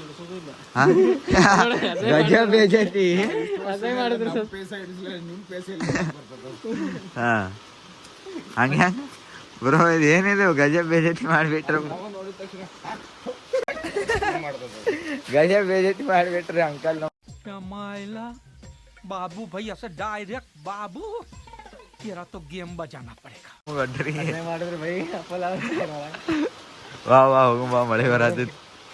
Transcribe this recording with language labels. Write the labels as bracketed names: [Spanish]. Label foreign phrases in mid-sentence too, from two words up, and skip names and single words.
[Kannada] ಗಜ ಬೇಜೈತಿ. ಹಂಗೆ ಬ್ರೋ, ಇದು ಏನಿದೆ ಗಜ ಬೇಜೈತಿ ಮಾಡಿಬಿಟ್ರು. ಗಜ ಬೇಜೈತಿ ಮಾಡಿಬಿಟ್ರಿ ಅಂಕಲ್. [Hindi] बाबू भाई ऐसे डायरेक्ट बाबू तेरा तो गेम बजाना पड़ेगा. [Kannada] ಮಾಡಿದ್ರೆ ಬೈ ವಾ ವಾ ಹೋಗು ಬಾ ಮಳೆ ಬರತೈತಿ